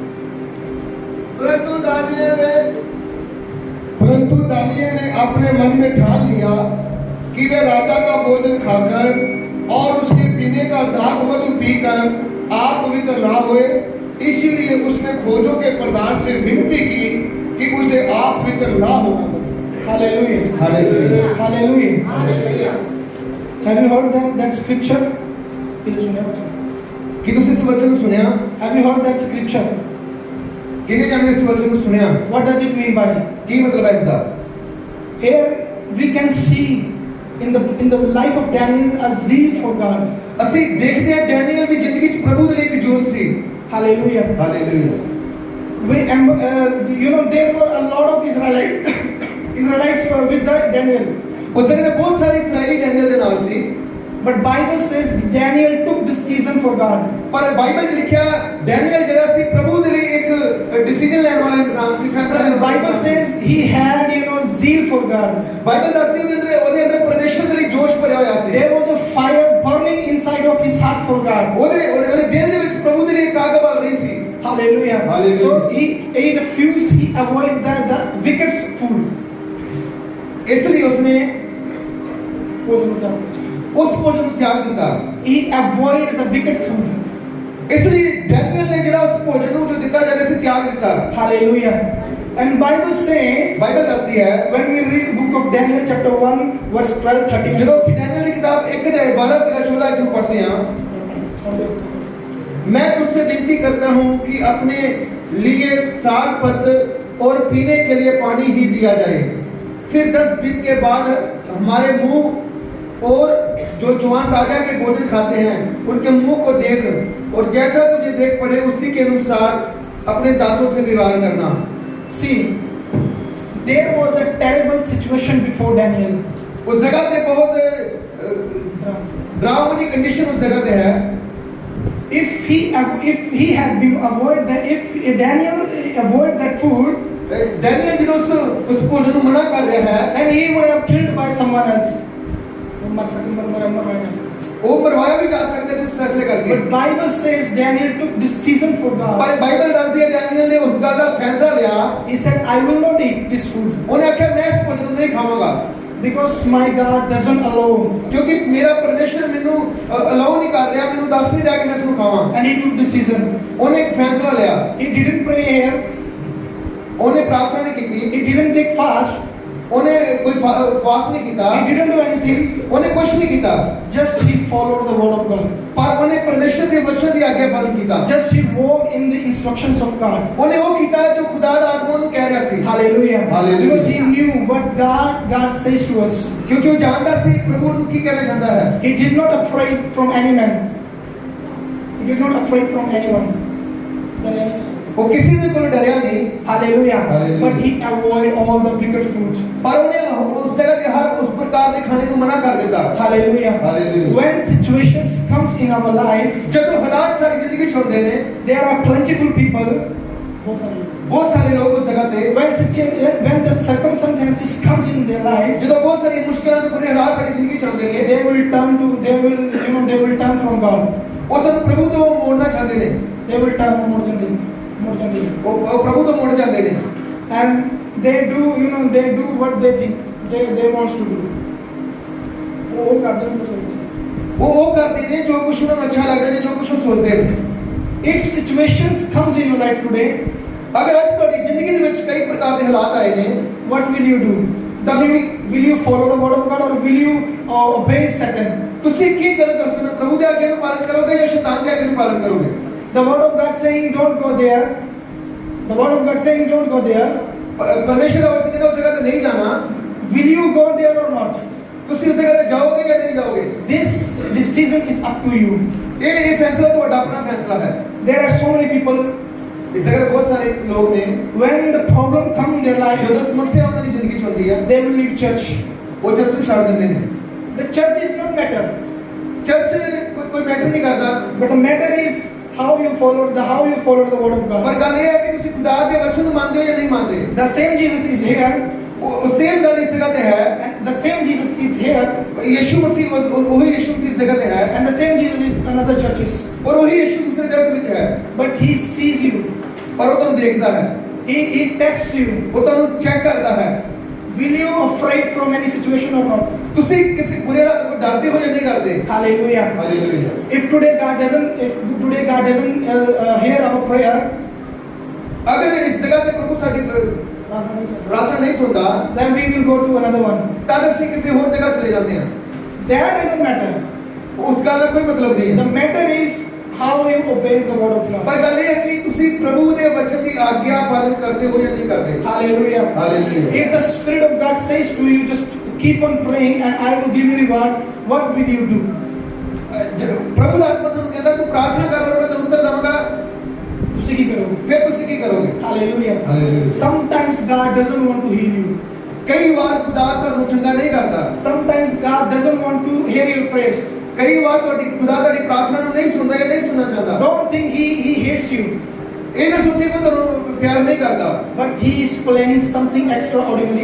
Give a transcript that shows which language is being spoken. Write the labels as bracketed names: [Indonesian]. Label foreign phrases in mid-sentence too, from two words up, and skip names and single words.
[Hindi] परंतु दानियेल ने अपने मन में ठान लिया कि वह राजा का भोजन खाकर और उसके पीने का दाख मधु पीकर आप पवित्र ना हुए, इसीलिए उसने खोजों के प्रधान से विनती की कि उसे आप पवित्र ना होना पड़े। [English] Hallelujah. Hallelujah. Hallelujah. Hallelujah. Have you heard that scripture? [Punjabi] कि ਤੁਸੀਂ ਇਸ ਵਚਨ ਨੂੰ ਸੁਣਿਆ? [English] Have you heard that scripture? [Punjabi] ਕਿੰਨੇ ਜਣੇ ਇਸ ਵਚਨ ਨੂੰ ਸੁਣਿਆ? [English] What does it mean by? [Punjabi] ਕੀ ਮਤਲਬ ਹੈ ਇਸ ਦਾ? [English] Here we can see in the life of Daniel a zeal for God. [Punjabi] ਅਸੀਂ ਦੇਖਦੇ ਹਾਂ ਡੈਨੀਅਲ ਦੀ ਜ਼ਿੰਦਗੀ 'ਚ ਪ੍ਰਭੂ ਦੇ ਲਈ ਇੱਕ ਜੋਸ਼ ਸੀ। [English] Hallelujah. [Punjabi] ਹਾਲੇਲੂਇਆ। [English] There were a lot of Israelites were with Daniel. [Punjabi] ਉਸ ਸਮੇਂ ਬਹੁਤ ਸਾਰੇ ਇਸرائیਲੀ ਡੈਨੀਅਲ ਦੇ ਨਾਲ ਸੀ। [English] But Bible says Daniel took this season for God. [Punjabi] ਪਰ ਬਾਈਬਲ 'ਚ ਲਿਖਿਆ ਡੈਨੀਅਲ ਜਿਹੜਾ ਸੀ ਪ੍ਰਭੂ ਦੇ ਲਈ ਇੱਕ ਡਿਸੀਜਨ ਲੈਣ ਵਾਲਾ ਇਨਸਾਨ ਸੀ, ਫੈਸਲਾ ਲੈਣ ਵਾਲਾ। [English] Bible says he had zeal for God. [Punjabi] ਬਾਈਬਲ ਦੱਸਦੀ ਉਹਦੇ ਅੰਦਰ ਪਰਮੇਸ਼ਰ ਦੇ ਲਈ ਜੋਸ਼ ਭਰਿਆ ਹੋਇਆ ਸੀ। [English] There was a fire burning inside of his heart for God. [Punjabi] ਉਹਦੇ ਦਿਲ ਦੇ ਵਿੱਚ ਪ੍ਰਭੂ ਦੇ ਲਈ ਇੱਕ ਅੱਗ ਬਲ ਰਹੀ ਸੀ। [English] Hallelujah. Hallelujah. So he refused, he avoided the wicked food. [Punjabi] ਇਸ ਲਈ ਉਸਨੇ ਉਸ ਭੋਜਨ ਨੂੰ ਤਿਆਗ ਦਿੱਤਾ। [English] He avoided the wicked food. [Punjabi] ਇਸ ਲਈ ਡੈਨੀਅਲ ਨੇ ਜਿਹੜਾ ਉਸ ਭੋਜਨ ਨੂੰ ਜੋ ਦਿੱਤਾ ਜਾ ਰਿਹਾ ਸੀ ਤਿਆਗ ਦਿੱਤਾ। [English] Hallelujah. And Bible says, [Punjabi] ਬਾਈਬਲ ਦੱਸਦੀ ਹੈ [English] when we read the book of Daniel chapter 1 verse 12 13, [Punjabi] ਜਦੋਂ ਅਸੀਂ ਡੈਨੀਅਲ ਦੀ ਕਿਤਾਬ 1 ਅਧਿਆਇ 12 13 14 ਨੂੰ ਪੜ੍ਹਦੇ ਹਾਂ, [Hindi] मैं तुझसे विनती करता हूँ कि अपने लिए साग पत्र और पीने के लिए पानी ही दिया जाए, फिर 10 दिन के बाद हमारे मुंह और जो जवान राजा के भोजन खाते हैं उनके मुंह को देख, और जैसा तुझे देख पड़े उसी के अनुसार अपने दासों से व्यवहार करना। [English] See, there was a terrible situation before Daniel. [Hindi] उस जगह पे बहुत डरावनी कंडीशन उस जगह पे है। [English] If Daniel avoid that food, [Hindi] डैनियल जिन्हों उस भोजन को मना कर रहा है, [English] then he would have killed by someone else. [Hindi] वो मरवाया भी जा सकते थे उस फैसले करके। [English] But Bible says Daniel took this season for God. [Hindi] पर बाइबल दस दिया डैनियल ने उस गल का फैसला लिया। [English] He said, I will not eat this food. [Hindi] उन्हें आख्या मैं इस भोजन को नहीं खाऊंगा, [English] because my God doesn't allow. [Hindi] क्योंकि मेरा परमेश्वर मेनू अलाउ नहीं कर रहा, [Punjabi] ਮੈਨੂੰ ਦੱਸ ਨਹੀਂ ਰਿਹਾ ਕਿ ਮੈਂ ਇਸਨੂੰ ਖਾਵਾਂ। [English] And he took decision. [Hindi] उन्हें एक फैसला लिया। [English] He didn't pray here. [Hindi] उन्हें प्रार्थना नहीं की। [English] He didn't take fast. [Punjabi] ਉਹਨੇ ਕੋਈ ਉਪਵਾਸ ਨਹੀਂ ਕੀਤਾ, [English] He didn't do anything. [Punjabi] ਉਹਨੇ ਕੁਝ ਨਹੀਂ ਕੀਤਾ, [English] Just he followed the word of God. [Punjabi] ਪਰ ਉਹਨੇ ਪਰਮੇਸ਼ਰ ਦੇ ਵਚਨ ਦੀ ਆਗਿਆ ਪਾਲਣ ਕੀਤਾ। [English] Just he walked in the instructions of God. [Punjabi] ਉਹਨੇ ਉਹ ਕੀਤਾ ਜੋ ਖੁਦਾ ਦਾ ਆਤਮਾ ਨੂੰ ਕਹਿ ਰਿਹਾ ਸੀ। [English] Hallelujah. Hallelujah. Because he knew what God says to us. [Punjabi] ਕਿਉਂਕਿ ਉਹ ਜਾਣਦਾ ਸੀ ਪ੍ਰਭੂ ਨੂੰ ਕੀ ਕਹਿਣਾ ਚਾਹੁੰਦਾ ਹੈ। [English] He did not afraid from any man. He did not afraid from anyone. [Punjabi] ਉਹ ਕਿਸੇ ਦੇ ਕੋਲ ਡਰਿਆ ਨਹੀਂ, [English] Hallelujah. Hallelujah. But he avoided all the wicked fruit. [Punjabi] ਪਰ ਉਹਨੇ ਉਸ ਜਗ੍ਹਾ ਤੇ ਹਰ ਉਸ ਪ੍ਰਕਾਰ ਦੇ ਖਾਣੇ ਨੂੰ ਮਨਾ ਕਰ ਦਿੱਤਾ। [English] Hallelujah. Hallelujah. When situations comes in our life, [Punjabi] ਜਦੋਂ ਹਾਲਾਤ ਸਾਡੀ ਜ਼ਿੰਦਗੀ ਚ ਹੁੰਦੇ ਨੇ, [English] there are plentiful people. [Punjabi] ਬਹੁਤ ਸਾਰੇ ਲੋਕ ਉਸ ਜਗ੍ਹਾ ਤੇ, [English] When the circumstances comes in their life, [Punjabi] ਜਦੋਂ ਬਹੁਤ ਸਾਰੀ ਮੁਸ਼ਕਲਾਂ ਤੇ ਬੁਰੇ ਹਾਲਾਤ ਸਾਡੀ ਜ਼ਿੰਦਗੀ ਚ ਆਉਂਦੇ ਨੇ, [English] they will turn from God. [Punjabi] ਉਹ ਸਾਨੂੰ ਪ੍ਰਭੂ ਤੋਂ ਮੋੜਨਾ ਚਾਹੁੰਦੇ ਨੇ। [English] They will turn more than them. [Punjabi] ਉਹ ਪ੍ਰਭੂ ਤੋਂ ਮੁੜ ਜਾਂਦੇ ਨੇ। [English] And they do what they think they wants to do. [Punjabi] ਉਹ ਕਰਦੇ ਨੇ ਕੁਝ ਉਹ ਕਰਦੇ ਨੇ ਜੋ ਕੁਝ ਉਹਨਾਂ ਨੂੰ ਅੱਛਾ ਲੱਗਦਾ ਹੈ, ਜੋ ਕੁਝ ਉਹ ਸੋਚਦੇ ਨੇ। [English] If situations comes in your life today, [Punjabi] ਅਗਰ ਅੱਜ ਤੁਹਾਡੀ ਜ਼ਿੰਦਗੀ ਦੇ ਵਿੱਚ ਕਈ ਪ੍ਰਕਾਰ ਦੇ ਹਾਲਾਤ ਆਏ ਨੇ, [English] what will you do? Will you follow the word of God or will you obey Satan? [Punjabi] ਤੁਸੀਂ ਕੀ ਕਰੋਗੇ? ਉਸ ਸਮੇਂ ਪ੍ਰਭੂ ਦੇ ਆਗਿਆ ਨੂੰ ਪਾਲਨ ਕਰੋਗੇ ਜਾਂ ਸ਼ੈਤਾਨ ਦੀ ਆਗਿਆ ਨੂੰ ਪਾਲਨ ਕਰੋਗੇ? [English] The word of God saying don't go there. The word of God saying don't go there. [Punjabi] ਪਰਮੇਸ਼ਰ ਦਾ ਵਚਨ ਕਹਿੰਦਾ ਉਸ ਜਗ੍ਹਾ ਤੇ ਨਹੀਂ ਜਾਣਾ। [English] Will you go there or not? [Punjabi] ਤੁਸੀਂ ਉਸ ਜਗ੍ਹਾ ਤੇ ਜਾਓਗੇ ਜਾਂ ਨਹੀਂ ਜਾਓਗੇ? [English] This decision is up to you. [Punjabi] ਇਹ ਫੈਸਲਾ ਤੁਹਾਡਾ ਆਪਣਾ ਫੈਸਲਾ ਹੈ। [English] There are so many people, [Punjabi] ਇਸ ਜਗ੍ਹਾ ਤੇ ਬਹੁਤ ਸਾਰੇ ਲੋਕ ਨੇ, [English] when the problem come in their life, [Punjabi] ਜਦੋਂ ਸਮੱਸਿਆ ਉਹਨਾਂ ਦੀ ਜ਼ਿੰਦਗੀ ਚ ਹੁੰਦੀ ਹੈ, [English] they will leave church. [Punjabi] ਉਹ ਚਰਚ ਨੂੰ ਛੱਡ ਦਿੰਦੇ ਨੇ। [English] The church is not matter, [Punjabi] ਚਰਚ ਕੋਈ ਮੈਟਰ ਨਹੀਂ ਕਰਦਾ, [English] but the matter is how you follow the word of [Punjabi] ਪਰ [English] God. [Punjabi] ਗੱਲ ਇਹ ਹੈ ਕਿ ਤੁਸੀਂ ਖੁਦਾ ਦੇ ਵਚਨ ਨੂੰ ਮੰਨਦੇ ਹੋ ਜਾਂ ਨਹੀਂ ਮੰਨਦੇ। [English] The same Jesus is here, [Punjabi] ਉਹ ਸੇਮ ਗੱਲ ਇਸ ਜਗ੍ਹਾ ਤੇ ਹੈ। [English] and the same Jesus is here, [Punjabi] ਯਿਸੂ ਮਸੀਹ ਉਹੀ ਯਿਸੂ ਮਸੀਹ ਇਸ ਜਗ੍ਹਾ ਤੇ ਹੈ, [English] and the same Jesus is in other churches. [Punjabi] ਔਰ ਉਹੀ ਯਿਸੂ ਦੂਸਰੇ ਜਗ੍ਹਾ ਵਿੱਚ ਹੈ, [English] But he sees you. [Punjabi] ਪਰ ਉਹ ਤੁਹਾਨੂੰ ਦੇਖਦਾ ਹੈ, [English] He tests you. [Punjabi] ਉਹ ਤੁਹਾਨੂੰ ਚੈੱਕ ਕਰਦਾ ਹੈ। [English] Will you afraid from any situation or not? [Punjabi] ਤੁਸੀਂ ਕਿਸੇ ਬੁਰੇ ਹਾਲਾਤ ਤੋਂ ਡਰਦੇ ਹੋ ਜਾਂ ਨਹੀਂ ਡਰਦੇ? [English] Hallelujah. [Punjabi] ਹਾਲੇਲੂਇਆ। [English] If today God doesn't hear our prayer, [Punjabi] ਅਗਰ ਇਸ ਜਗ੍ਹਾ ਤੇ ਪ੍ਰਭੂ ਸਾਡੀ ਪ੍ਰਾਰਥਨਾ ਨਹੀਂ ਸੁਣਦਾ, [English] then we will go to another one. [Punjabi] ਤਾਂ ਅਸੀਂ ਕਿਸੇ ਹੋਰ ਜਗ੍ਹਾ ਚਲੇ ਜਾਂਦੇ ਹਾਂ। [English] That doesn't matter. [Punjabi] ਉਸ ਗੱਲ ਦਾ ਕੋਈ ਮਤਲਬ ਨਹੀਂ [English] The [Punjabi] ਹੈ। [English] matter is how you obey the word of God. [Punjabi] ਪਰ ਗੱਲ ਇਹ ਹੈ ਕਿ ਤੁਸੀਂ ਪ੍ਰਭੂ ਦੇ ਵਚਨ ਦੀ ਆਗਿਆ ਪਾਲਨ ਕਰਦੇ ਹੋ ਜਾਂ ਨਹੀਂ ਕਰਦੇ। [English] Hallelujah. [Punjabi] ਹਾਲੇਲੂਇਆ। [English] If the Spirit of God says to you, just keep on praying and I will give you reward, what will you do? [Punjabi] ਪ੍ਰਭੂ ਦਾ ਆਤਮਾ ਸਾਨੂੰ ਕਹਿੰਦਾ ਤੂੰ ਪ੍ਰਾਰਥਨਾ ਕਰ ਔਰ ਮੈਂ ਤੈਨੂੰ ਉੱਤਰ ਦਵਾਂਗਾ, ਤੁਸੀਂ ਕੀ ਕਰੋਗੇ? ਫਿਰ ਤੁਸੀਂ ਕੀ ਕਰੋਗੇ? [English] Hallelujah. [Punjabi] ਹਾਲੇਲੂਇਆ। [English] Sometimes God doesn't want to heal you. [Punjabi] ਕਈ ਵਾਰ ਖੁਦਾ ਤੁਹਾਨੂੰ ਚੰਗਾ ਨਹੀਂ ਕਰਦਾ। [English] Sometimes God doesn't want to hear your prayers. [Punjabi] ਕਈ ਵਾਰ ਖੁਦਾ ਤੁਹਾਡੀ ਪ੍ਰਾਰਥਨਾ ਨੂੰ ਨਹੀਂ ਸੁਣਦਾ ਜਾਂ ਨਹੀਂ ਸੁਣਨਾ ਚਾਹੁੰਦਾ। [English] Don't think he hates you, [Punjabi] ਇਹ ਨਾ ਸੋਚੇ ਕਿ ਤੁਹਾਨੂੰ ਪਿਆਰ ਨਹੀਂ ਕਰਦਾ, [English] but he is planning something extraordinary.